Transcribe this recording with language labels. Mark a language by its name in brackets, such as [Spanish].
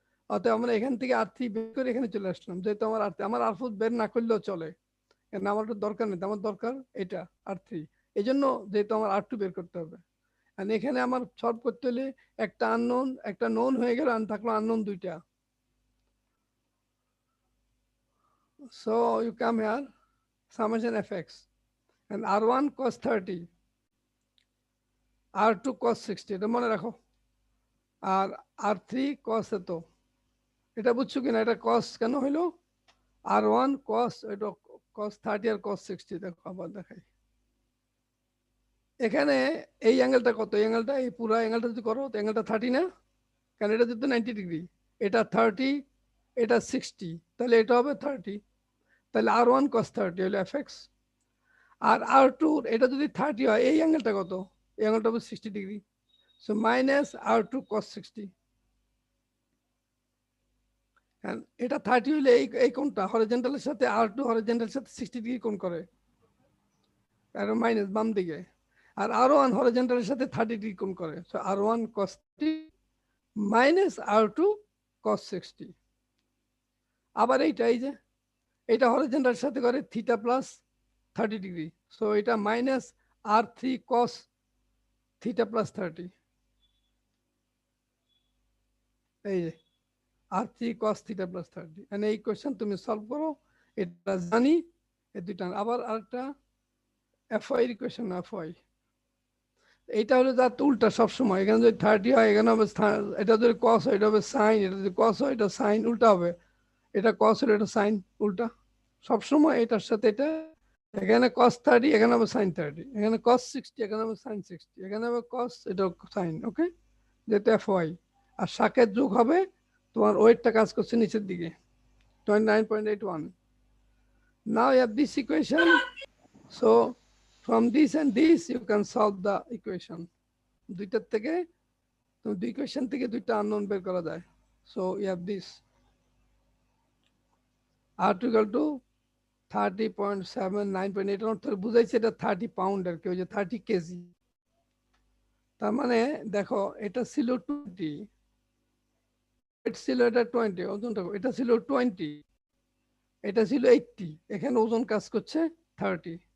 [Bangla] অতএব আমরা এখান থেকে R3 বের করে এখানে চলে আসলাম যেহেতু আমার R4 বের না করলেও চলে কারণ আমার তো দরকার নেই আমার দরকার এটা R3 এই জন্য যেহেতু আমার R2 বের করতে হবে আর এখানে আমার সলভ করতে হলে একটা আননোন একটা নোন হয়ে গেল আর থাকলো আননোন দুইটা [English] so you come here [Bangla] summation fx and R1 cos 30 R2 cos 60 এটা মনে রাখো আর R3 cos এত, এটা বুঝছো কিনা? এটা cos কেন হইলো? R1 cos, এটা cos 30 আর cos 60। দেখো আবার দেখাই, এখানে এই অ্যাঙ্গেলটা কত? এই অ্যাঙ্গেলটা, এই পুরো অ্যাঙ্গেলটা যদি করো তো অ্যাঙ্গেলটা 30 না? কারণ এটা যেহেতু 90 ডিগ্রি, এটা 30, এটা 60, তাহলে এটা হবে 30। তাহলে R1 cos 30 হলো fx। আর R2 এটা যদি 30 হয়, এই অ্যাঙ্গেলটা কত? এই অ্যাঙ্গেলটা হবে 60 degree. So minus R2 cos 60। কারণ এটা 30 হলে এই কোণটা হরিজন্টালের সাথে, R2 হরিজন্টালের সাথে 60 ডিগ্রি কোণ করে, আর মাইনাস বাম দিকে। আর R1 হরিজন্টালের সাথে 30 ডিগ্রি কোণ করে। So R1 cos 30 minus R2 cos 60। আবার এইটা, এই যে এটা হরিজন্টালের সাথে করে থিটা প্লাস 30 ডিগ্রি। সো এটা minus R3 cos theta plus 30। এই যে R3 cos থিটা প্লাস 30। মানে এই কোয়েশ্চেন তুমি সলভ করো, এটা জানি এই দুইটা। আবার আরেকটা FY ইকুয়েশন, FY এইটা হলো যার উল্টা সবসময়। এখানে যদি 30 হয়, এখানে হবে এটা যদি cos হয় এটা হবে সাইন, এটা যদি cos হয় এটা সাইন, উল্টা হবে। এটা cos হলে এটা সাইন, উল্টা সবসময় এটার সাথে এটা। এখানে cos 30, এখানে হবে sin 30, এখানে cos 60, এখানে হবে sin 60, এখানে হবে cos, এটা sin। ওকে, যেটা FY। আর শাকের যোগ হবে, তোমার ওয়েটটা কাজ করছে নিচের দিকে 29.81। [English] Now you have this equation. So from this and this you can solve the equation. [Bangla] দুইটার থেকে তুমি দুই ইকুয়েশন থেকে দুইটা আননোন বের করা যায়। [English] So you have this R2 equal to 30.7, [Bangla] 9.8 বুঝাইছে এটা 30 পাউন্ড আর কি, ওই যে 30 কেজি। তার মানে দেখো এটা ছিল 20, এটা ছিল এটা 20, ওজনটা এটা ছিল 20, এটা ছিল 80, এখানে ওজন কাজ করছে 30।